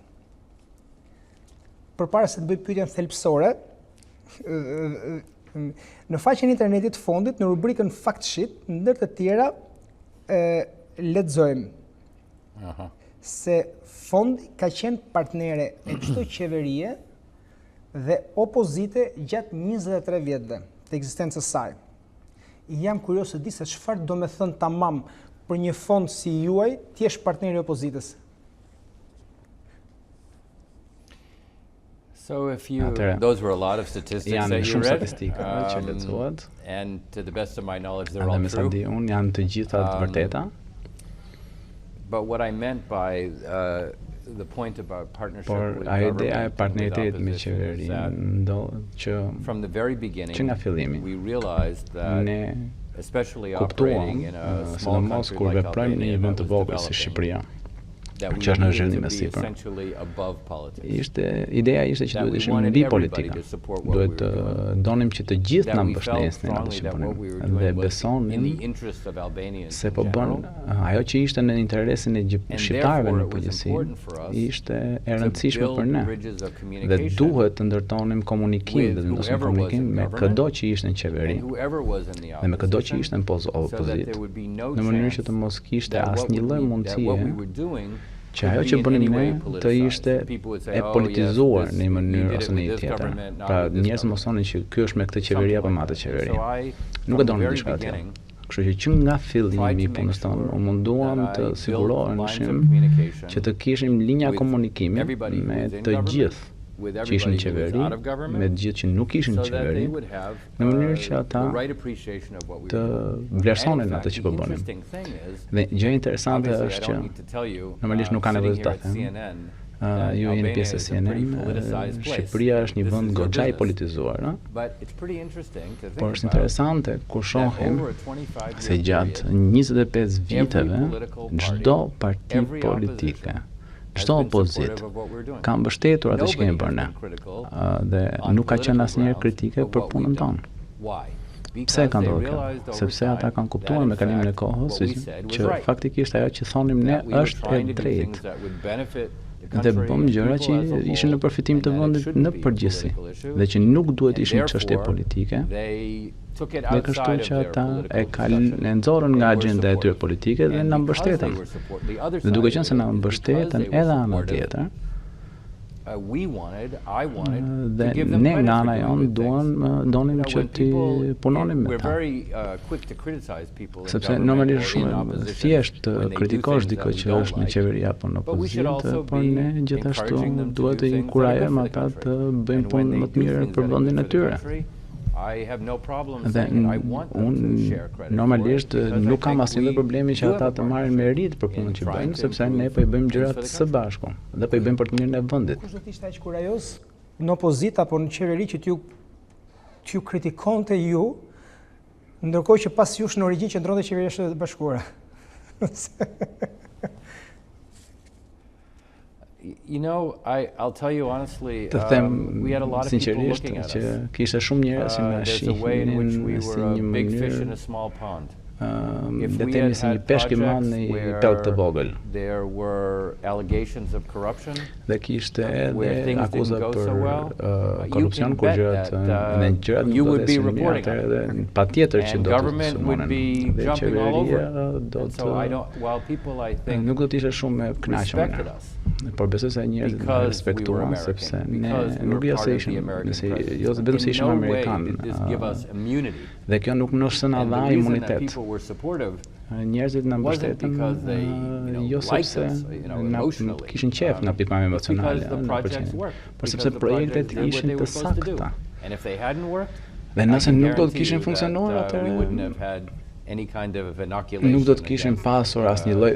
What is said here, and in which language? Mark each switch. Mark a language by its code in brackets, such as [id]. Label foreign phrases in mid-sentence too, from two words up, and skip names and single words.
[sq] Përpara se të bëj pyetjen thelbësore, në faqen internetit të fondit, në rubrikën [en] Fact Sheet, [sq] ndër të tjera, lexojmë se fondi ka qenë partnere e çdo qeverie dhe opozite gjatë 23 vjetëve të ekzistencës saj. Jam kurioz të di se çfarë do me thënë tamam për një fond si juaj të jesh partneri i opozitës. [en] So if you, those were a lot of statistics that you read, and to the best of my knowledge, they're all true. [sq] Janë të gjitha të vërteta. [en] But what I meant by the point about partnership with [sq] partneritetit me qeverinë [en] from the very beginning, [sq] që nga fillimi [en] we realized that, [sq] ne [en] especially [sq] kuptuam, [en] operating in a small [sq] sidomos [en] country [sq] kur [en] like [sq] veprojmë në një [en] Albania [sq] vend [en] that [sq] të [en] was [sq] vogël si [en] developing, [sq] Shqipëria, [en] that we [sq] që është në [en] needed [sq] zhvillim [en] to [sq] e [en] be [sq] sipër. [en] essentially above politics. [sq] Ideja ishte që [en] That [sq] duhet [en] we [sq] ishim [en] wanted [sq] mbi [en] everybody [sq] politika. [en] to support what we [sq] Duhet [en] were doing. [sq] donim që të gjithë [en] That [sq] na [en] we felt [sq] mbështesnin atë [en] strongly [sq] që [en] that what we were [sq] bënim dhe [en] doing was in [sq] besonim [en] the interest of Albanians [sq] se [en] in [sq] po bën [en] general. [sq] ajo që ishte në interesin e [en] And [sq] shqiptarëve [en] therefore [sq] në [en] it was [sq] përgjithësi [en] important for us [sq] ishte e [en] to [sq] rëndësishme [en] build [sq] për ne [en] bridges of [sq] dhe [en] communication [sq] duhet të ndërtonim komunikim [en] with [sq] dhe të vendosim [en] whoever was [sq] komunikim [en] in [sq] me [en] government [sq] çdo që ishte në qeveri [en] and whoever was in the [sq] dhe me çdo që [en] opposition, [sq] ishte në [en] so that [sq] opozitë [en] there would be no [sq] në mënyrë që [en] chance [sq] të mos kishte [en] that what [sq] asnjë lloj [en] we [sq] mundësie [en] were doing [sq] që ajo [en] could [sq] që [en] be in [sq] bënim [en] any [sq] ne [en] way [sq] të [en] politicized. [sq] ishte [en] People would say, [sq] e [en] "Oh, [sq] politizuar [en] yes, [sq] në një [en] we [sq] mënyrë [en] did it [sq] ose në [en] with [sq] një [en] this [sq] tjetër. [en] government, not [sq] Pra [en] with this [sq] njerëz [en] government." [sq] mosonin që ky është me këtë qeveri apo me atë qeveri. [en] So I, [sq] Nuk e [en] from the [sq] donim [en] very [sq] diçka tjetër. [en] beginning, [sq] Kështu që nga fillimi i [en] tried to [sq] punës [en] make [sq] tonë, [en] sure [sq] u munduam [en] that I [sq] të [en] built lines [sq] siguroheshim [en] of communication [sq] që të kishim linja [en] with [sq] komunikimi [en] everybody who [sq] me [en] was in [sq] të [en] government, [sq] gjithë [en] with [sq] që ishin [en] everybody [sq] në [en] who was [sq] qeveri, [en] out of government, [sq] me të gjithë që nuk ishin [en] so [sq] në [en] that they [sq] qeveri, [en] would have [sq] në mënyrë që ata [en] the right appreciation of what we [sq] të [en] were doing. [sq] vlerësonin [en] And in [sq] atë [en] fact, [sq] që [en] the [sq] po bënim. [en] interesting thing is, [sq] Dhe gjë interesante [en] obviously, [sq] është [en] I [sq] që [en] don't need to tell you, [sq] normalisht nuk ka [en] sitting [sq] nevojë [en] here [sq] ta [en] at [sq] them. [en] CNN, [sq] Ju jeni pjesë e CNN, Shqipëria është një vend goxha i politizuar, ëh? [en] But it's pretty interesting to think [sq] Por është [en] about [sq] interesante kur [en] that [sq] shohim [en] over a 25-year [sq] se gjatë [en] period, [sq] 25 viteve, [en] every political party, [sq] çdo parti [en] every [sq] politike, [en] opposition has [sq] çdo [en] been [sq] opozit [en] supportive of what we're doing. [sq] ka mbështetur atë që [en] Nobody [sq] kemi [en] has [sq] bërë ne. [en] been critical [sq] Dhe [en] on [sq] nuk ka qenë [en] political [sq] asnjëherë [en] grounds [sq] kritike [en] of [sq] për [en] what [sq] punën [en] we've done. [sq] tonë. [en] Why? [sq] Pse [en] Because [sq] ka [en] they [sq] ndodhur kjo? [en] realized over [sq] Sepse ata [en] time [sq] kanë kuptuar [en] that [sq] me [en] in [sq] kalimin e [en] fact [sq] kohës [en] what we said was [sq] që [en] right. [sq] faktikisht ajo që thonim ne [en] That we were [sq] është e [en] trying to do [sq] drejtë. [en] things that would benefit the [sq] Dhe [en] country [sq] bëm [en] and [sq] gjëra [en] people [sq] që [en] as a whole, [sq] ishin në përfitim të [en] and that it [sq] vendit [en] shouldn't [sq] në [en] be a [sq] përgjithësi [en] political issue. [sq] dhe që nuk duhet [en] And [sq] ishin çështje [en] therefore, [sq] politike. [en] they took it [sq] Dhe kështu [en] outside [sq] që [en] of their [sq] ata [en] political discussion [sq] e nxorën nga [en] and were [sq] agjenda e tyre [en] supportive. [sq] politike dhe [en] And [sq] na [en] because [sq] mbështetën. [en] they were the other [sq] Dhe duke [en] side [sq] qenë se [en] of [sq] na [en] it is [sq] mbështetën [en] because they were [sq] edhe ana [en] supportive, [sq] tjetër, [en] I wanted [sq] dhe [en] to give them [sq] ne [en] credit [sq] nga [en] for [sq] ana [en] doing [sq] jonë [en] good things. [sq] donim që [en] When [sq] ti [en] people, [sq] punonim me [en] we're [sq] ta. [en] very quick to criticize people in [sq] Sepse [en] government [sq] normalisht [en] or in [sq] shumë [en] opposition [sq] thjesht [en] when they do [sq] kritikosh [en] things [sq] dikë [en] that we [sq] që [en] don't [sq] është në [en] like. [sq] qeveri apo në [en] But we should [sq] opozitë, [en] also [sq] por [en] be [sq] ne gjithashtu [en] encouraging them to [sq] duhet [en] do [sq] të [en] things that are good [sq] inkurajojmë [en] for the [sq] ata [en] country. [sq] të bëjnë [en] And when [sq] punë [en] they [sq] më [en] do [sq] të mirë [en] things [sq] për [en] that are [sq] vendin [en] good [sq] e [en] for the [sq] tyre. [en] country, I have no problem [sq] Dhe [en] saying it. I want them to share credit [sq] normalisht [en] for it, because [sq] nuk [en] I [sq] kam [en] think [sq] asnjë [en] we [sq] problemi që [en] do [sq] ata [en] have a [sq] të marrin [en] partnership [sq] merit për [en] in [sq] punën që [en] trying [sq] bëjnë, [en] to [sq] sepse ne [en] improve [sq] po i bëjmë [en] things for [sq] gjërat [en] the [sq] së [en] country. [sq] bashku dhe po i bëjmë për të mirën e vendit. Kush do të ishte aq kurajos në opozitë apo në qeveri që t'ju kritikonte ju, ndërkohë që pas jush në origjinë qëndronte qeveria e Shtetit Bashkuara? [en] You know, I'll tell you honestly, [sq] Të them [en] we had a lot of people [sq] sinqerisht [en] looking at [sq] që [en] us. [sq] kishte shumë njerëz që na [en] There's a way in which we [sq] shihnin si [en] were a [sq] një [en] big fish in [sq] mënyrë [en] a small pond. [sq] dhe [en] we [sq] themi [en] had [sq] si një [en] had [sq] peshk i madh në [en] projects [sq] një pellg të vogël. [en] There were allegations of corruption. [sq] Dhe kishte [en] where [sq] edhe [en] things [sq] akuza [en] didn't go [sq] për [en] so well, [sq] korrupsion [en] you [sq] kur [en] can bet [sq] gjërat [en] that, [sq] në gjërat [en] you [sq] nuk do [en] would [sq] të [en] be [sq] ecin mirë, [en] reporting on [sq] atëherë patjetër që [en] And [sq] do të [en] government would [sq] sulmonen. [en] be [sq] Dhe [en] jumping all over [sq] qeveria [en] it. [sq] do [en] And so I [sq] të [en] don't, while people I think [sq] nuk do të ishte shumë e kënaqur me [en] respected [sq] ne. [en] us [sq] Por besoj se njerëzit na [en] because we were [sq] respektuan [en] American, [sq] sepse ne [en] because we [sq] nuk [en] were [sq] jo [en] part [sq] se [en] of the [sq] ishim [en] American presidency. [sq] jo vetëm se ishim [en] In no way [sq] amerikan. [en] did this give us immunity. [sq] Dhe kjo nuk na [en] And [sq] dha [en] the reason that [sq] imunitet. [en] people were supportive [sq] Njerëzit na [en] wasn't [sq] mbështetën [en] because they, [sq] jo [en] liked [sq] sepse [en] us, [sq] na [en] emotionally. [sq] kishin qef nga pikpamje [en] It's [sq] emocionale, [en] because the projects worked. [sq] por [en] Because [sq] sepse [en] the [sq] projektet [en] projects did what [sq] ishin [en] they [sq] të [en] were supposed to do. [sq] sakta. [en] And if they hadn't worked, [sq] Dhe [en] I [sq] nëse [en] can [sq] nuk do të [en] guarantee [sq] kishin [en] you [sq] funksionuar, [en] that, we wouldn't [sq] atëherë [en] have had any kind of inoculation [sq] nuk do të kishin [en] against, [sq] pasur asnjë lloj